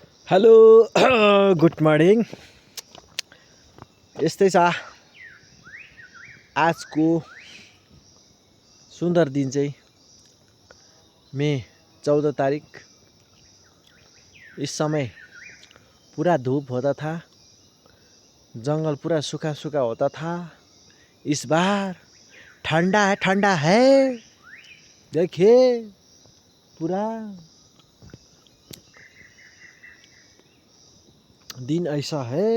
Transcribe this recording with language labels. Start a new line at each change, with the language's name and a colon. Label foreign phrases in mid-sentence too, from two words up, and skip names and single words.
English: Hello good morning.
Nepali: यस्तै छ आजको सुन्दर दिन चाहिँ मे 14 तारिक।
Hindi: इस समय पूरा धूप होता था, जंगल पूरा सूखा सूखा होता था। इस बार ठंडा है, देखिए पूरा दिन ऐसा है।